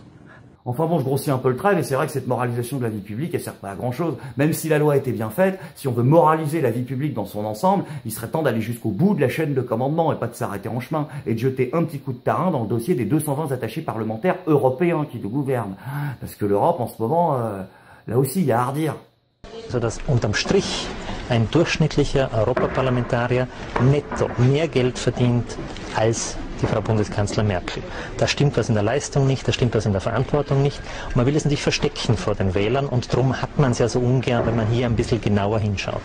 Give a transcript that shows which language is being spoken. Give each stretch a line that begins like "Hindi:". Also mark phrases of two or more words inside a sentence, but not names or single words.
French: Enfin bon, je grossis un peu le trait, mais c'est vrai que cette moralisation de la vie publique, elle sert pas à grand chose. Même si la loi était bien faite, si on veut moraliser la vie publique dans son ensemble, il serait temps d'aller jusqu'au bout de la chaîne de commandement et pas de s'arrêter en chemin et de jeter un petit coup de tarin dans le dossier des 220 attachés parlementaires européens qui nous gouvernent. Parce que l'Europe, en ce moment, là aussi, il y a à redire.
German: Sodass unterm Strich ein durchschnittlicher Europaparlamentarier netto mehr Geld verdient als die Frau Bundeskanzler Merkel. Da stimmt was in der Leistung nicht, da stimmt was in der Verantwortung nicht. Und man will es nicht verstecken vor den Wählern und darum hat man es ja so ungern, wenn man hier ein bisschen genauer hinschaut.